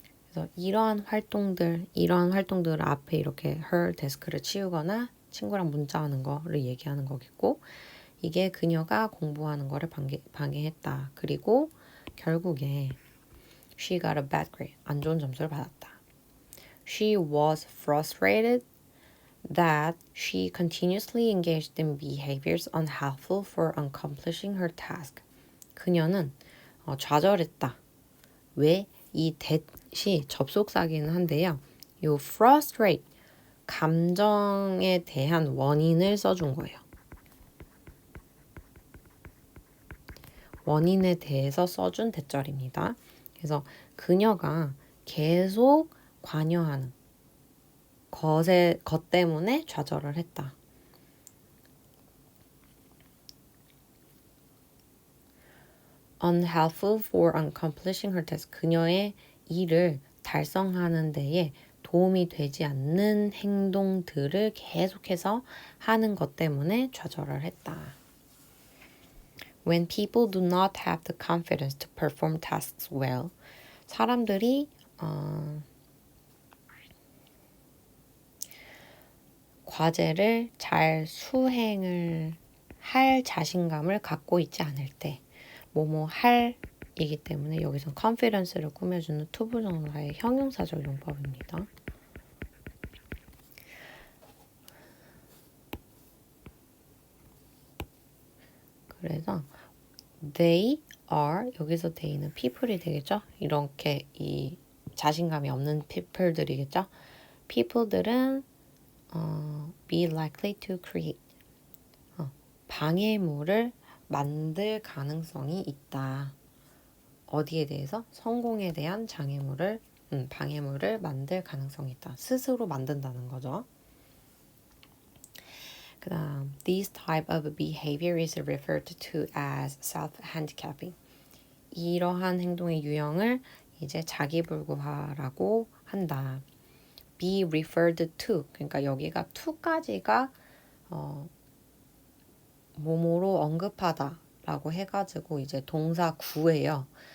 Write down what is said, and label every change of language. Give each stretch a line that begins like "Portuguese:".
Korean: 그래서 이러한 활동들 앞에 이렇게 her 데스크를 치우거나 친구랑 문자하는 거를 얘기하는 거겠고 이게 그녀가 공부하는 거를 방해했다. 그리고 결국에
English: she got a bad grade.
Korean: 안 좋은 점수를 받았다.
English: She was frustrated that she continuously engaged in behaviors unhelpful for accomplishing her task.
Korean: 그녀는 좌절했다. 왜? 이 that이 접속사기는 한데요. 요 frustrate, 감정에 대한 원인을 써준 거예요. 원인에 대해서 써준 대절입니다. 그래서 그녀가 계속 관여하는 것 때문에 좌절을 했다.
English: unhelpful for accomplishing her task.
Korean: 그녀의 일을 달성하는 데에 도움이 되지 않는 행동들을 계속해서 하는 것 때문에 좌절을 했다.
English: When people do not have the confidence to perform tasks well.
Korean: 사람들이 과제를 잘 수행을 할 자신감을 갖고 있지 않을 때 뭐뭐 할 이기 때문에 여기선 confidence를 꾸며주는 투부정사의 형용사적 용법입니다. 그래서 they are, 여기서 they는 people이 되겠죠? 이렇게 이 자신감이 없는 people들이겠죠? people들은
English: be likely to create,
Korean: 방해물을 만들 가능성이 있다. 어디에 대해서? 성공에 대한 방해물을 만들 가능성이 있다. 스스로 만든다는 거죠. 그 다음,
English: this type of behavior is referred to as self-handicapping.
Korean: 이러한 행동의 유형을 이제 자기불구화라고 한다. be referred to, 그러니까 여기가 to까지가 뭐뭐로 언급하다 라고 해가지고 이제 동사 구예요.